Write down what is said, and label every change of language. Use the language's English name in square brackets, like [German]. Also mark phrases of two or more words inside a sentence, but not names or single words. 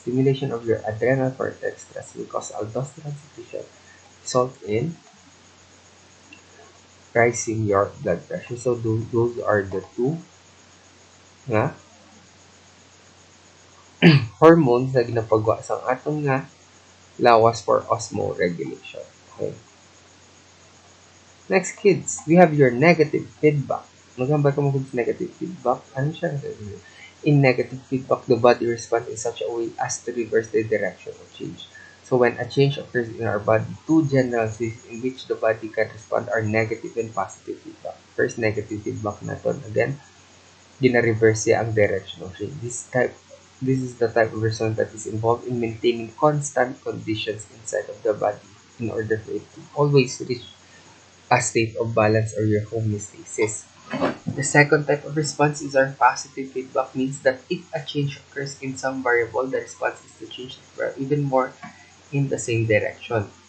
[English] Stimulation of your adrenal cortex stress will cause aldosterone secretion, result in rising your blood pressure. So those are the two [Hiligaynon] nga hormones na ginapagwa sa atong nga lawas [English] for osmoregulation. Okay. Next, kids, we have your negative feedback. [Hiligaynon] Magambal ka mo kung [English] negative feedback. [Hiligaynon] Ano siya? [English] In negative feedback, the body responds in such a way as to reverse the direction of change. So when a change occurs in our body, two general ways in which the body can respond are negative and positive feedback. First, negative feedback [Filipino] natin. Again, gina-reverse siya ang [English] direction of change. This is the type of response that is involved in maintaining constant conditions inside of the body in order for it to always reach a state of balance or your homeostasis. The second type of response is our positive feedback, means that if a change occurs in some variable, the response is to change it even more in the same direction.